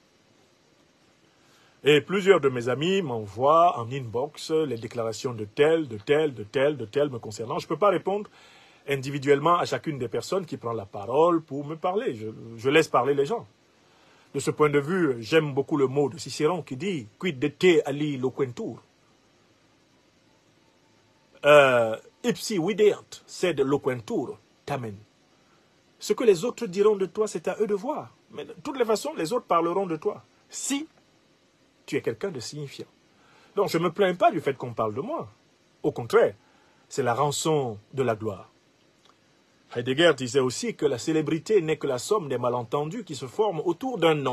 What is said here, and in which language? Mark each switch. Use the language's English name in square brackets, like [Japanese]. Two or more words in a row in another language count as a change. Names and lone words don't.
[French] Et plusieurs de mes amis m'envoient en inbox les déclarations de tel me concernant. Je ne peux pas répondre individuellement à chacune des personnes qui prend la parole pour me parler. Je laisse parler les gens. De ce point de vue, j'aime beaucoup le mot de Cicéron qui dit « [Latin] Quid de te ali loquentur » Ipsi videant, sed loquentur tamen. [French] Ce que les autres diront de toi, c'est à eux de voir. Mais de toutes les façons, les autres parleront de toi. Si tu es quelqu'un de signifiant. Donc je ne me plains pas du fait qu'on parle de moi. Au contraire, c'est la rançon de la gloire. Heidegger disait aussi que la célébrité n'est que la somme des malentendus qui se forment autour d'un nom.